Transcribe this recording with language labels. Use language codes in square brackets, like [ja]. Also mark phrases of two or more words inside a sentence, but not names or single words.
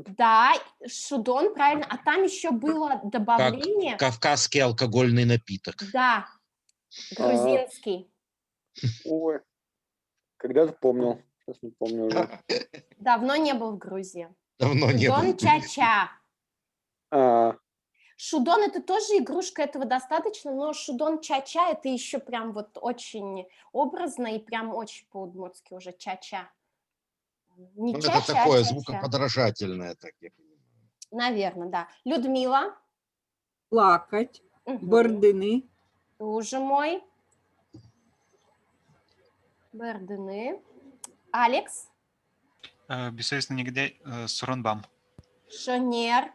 [ru] Да, шудон, правильно. А там еще было добавление. Кавказский алкогольный напиток. Да, грузинский. Ой. Когда-то помнил. Сейчас не помню уже. Давно не был в Грузии. Давно не Шудон было. ча-ча. А, Шудон это тоже игрушка, этого достаточно, но шудон ча-ча это еще прям вот очень образно и прям очень по-удмуртски уже ча-ча. Не Ну, ча-ча, это такое а ча-ча. звукоподражательное. Так я понимаю. Наверное, да. Людмила. Плакать. Мгм. Бордыны. Тоже мой. Бердыны. Алекс. Бессовестный негодяй. Суронбам. Шонер.